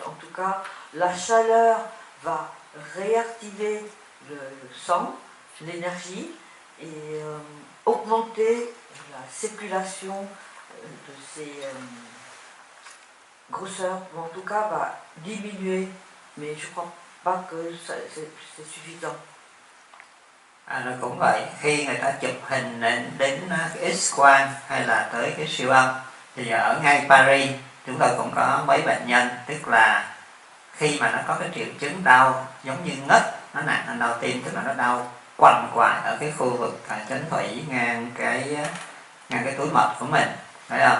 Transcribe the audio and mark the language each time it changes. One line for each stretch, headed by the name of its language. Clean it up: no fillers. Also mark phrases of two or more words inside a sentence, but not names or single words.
French: En tout cas, la chaleur va réactiver le sang, l'énergie, et augmenter la circulation de ces grosseurs, ou en tout cas va diminuer, mais je ne crois pas que c'est suffisant.
Vietnamese: Nó cũng vậy, khi người ta chụp hình đến cái X-quang hay là tới cái siêu âm, thì ở ngay Paris chúng tôi cũng có mấy bệnh nhân, tức là khi mà nó có cái triệu chứng đau giống như ngất, nó nặng hơn đau tim, tức là nó đau quằn quại ở cái khu vực chấn thủy ngang cái túi mật của mình, phải không?